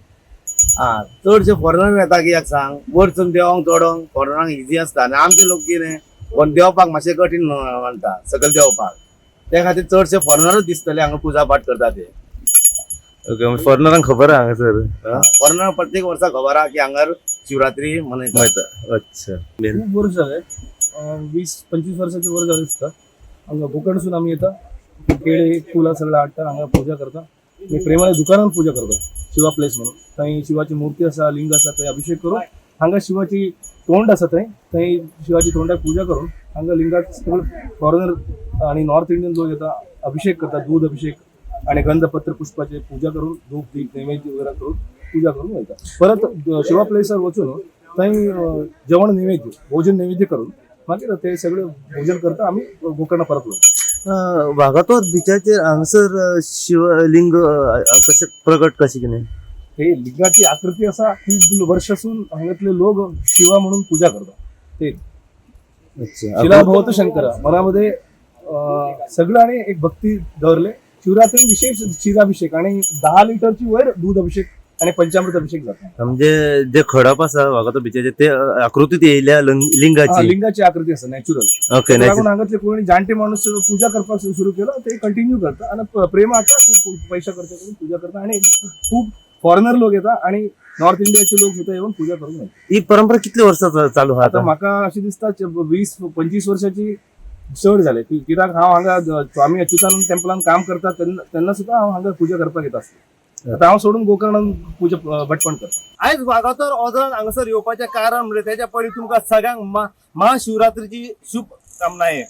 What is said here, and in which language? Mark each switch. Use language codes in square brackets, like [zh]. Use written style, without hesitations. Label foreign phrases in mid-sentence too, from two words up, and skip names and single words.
[kok] चडशे फॉरेनर येता कित्याक सांग वरसून देवोंक चोडोंक फॉरेनरांक इजी असता आनी आमचे लोक कितें कोण देवपाक मातशें कठीण मानता सकयल देवपाक त्या खातीर चडशे फॉरेनरच दिसतले हांगा पुजा पाठ करता ते. ओके. फॉरेनरांक खबर आहा हांगासर फॉरेनर प्रत्येक वर्सा खबर आहा की हांगार शिवरात्री मनयता. माहिती. अच्छा. खूप वर्ष झाले 20-25 वर्षाचे वर झाले दिसता. हांगा कोकणसून आम्ही येता केळे फुलां सगळं हाडटा हांगा पूजा करता आणि प्रेमाने दुकानात पूजा करता शिवा प्लेस म्हणून. थंय शिवाची मूर्ती आसा लिंग आसा थंय अभिषेक करून हांगा शिवाची तोंड आसा थंय शिवाची तोंडाक पूजा करून हांगा लिंगाक सगळे फॉरेनर आणि [en] North Indian [kok] लोक येता अभिषेक करता दूध अभिषेक आणि गंधपत्र पुष्पाचे पूजा करून धूप दीप नैवेद्य वगैरे करून पूजा करून वयता. परत शिवा प्लेसर वचून थंय जेवण नैवेद्य भोजन नैवेद्य करून मागीर ते सगळे भोजन करता आम्ही गोकर्णा परत वयता. वागातोर बिचाचेर हांगासर शिवलिंग कशें प्रगट कशें कितें? हे लिंगाची आकृती असा खूप वर्षासून हांगातले लोक शिवा म्हणून पूजा करतात. ते अच्छा. शिला भवत शंकरा मनामध्ये सगळं आणि एक भक्ती दवरले. शिवरात्री विशेष क्षीराभिषेक आणि 10 लिटरची वयर दूध अभिषेक आणि पंचामृत अभिषेक जातो. म्हणजे जे खडप आसा वागातोर बिचाचे ते आकृतीत येयल्या लिंगाची लिंगाची आकृती असं नॅचरल. ओके. लागून हांगातले कोणी जाणटे माणूस पूजा करपाक सुरू केलं ते कंटिन्यू करता आणि प्रेम आता खूप पैसा खर्च करून पूजा करता आणि खूप फॉरेनर लोक येतात आणि नॉर्थ इंडियाचे लोक सुद्धा येऊन पूजा करून वयता. ही परंपरा कितले वर्सां चालू आहा आता आता? म्हाका अशी दिसता 20-25 वर्षाची चड झाले कित्याक हांव हांगा स्वामी अच्युतानंद टेम्पलान काम करता तेन्ना सुद्धा हांव हांगा पूजा करपाक येता आसलो. आता हांव सोडून गोकर्णान पूजा भटपण करता. आयज वागातोर ओदरान हांगासर येवपाचें कारण म्हणजे तेच्या पयलीं तुमकां सगळ्यांक महाशिवरात्रीची शुभ कामनाये.